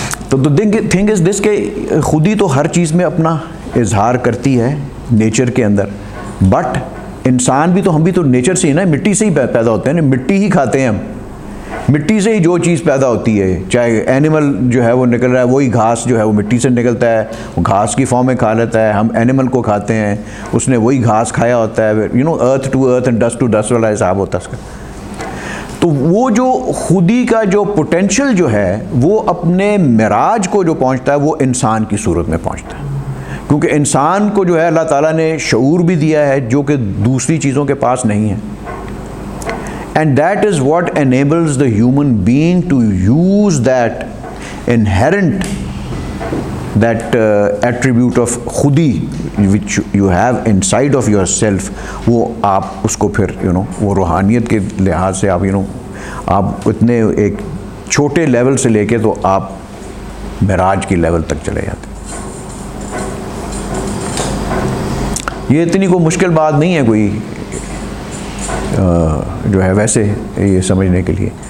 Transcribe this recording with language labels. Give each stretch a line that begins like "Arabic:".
Urdu: تو
English: thing is this
Urdu: کہ خود ہی تو ہر چیز میں اپنا اظہار کرتی ہے نیچر کے اندر، بٹ انسان بھی تو، ہم بھی تو نیچر سے ہی نا، مٹی سے ہی پیدا ہوتے ہیں نا، مٹی ہی کھاتے ہیں ہم، مٹی سے ہی جو چیز پیدا ہوتی ہے، چاہے اینیمل جو ہے وہ نکل رہا ہے وہی گھاس جو ہے وہ مٹی سے نکلتا ہے، وہ گھاس کی فارم میں کھا لیتا ہے، ہم اینیمل کو کھاتے ہیں، اس نے وہی گھاس کھایا ہوتا ہے،
English: earth to earth and dust to dust
Urdu: والا حساب ہوتا ہے اس کا. تو وہ جو خودی کا جو پوٹینشل جو ہے وہ اپنے معراج کو جو پہنچتا ہے وہ انسان کی صورت میں پہنچتا ہے، کیونکہ انسان کو جو ہے اللہ تعالیٰ نے شعور بھی دیا ہے جو کہ دوسری چیزوں کے پاس نہیں ہے.
English: And that is what enables the human being to use that inherent, that attribute of khudi which you have inside of yourself.
Urdu: وہ آپ اس کو پھر وہ روحانیت کے لحاظ سے آپ اتنے ایک چھوٹے لیول سے لے کے تو آپ معراج کی لیول تک چلے جاتے. یہ اتنی کوئی مشکل بات نہیں ہے کوئی جو ہے ویسے یہ سمجھنے کے لیے.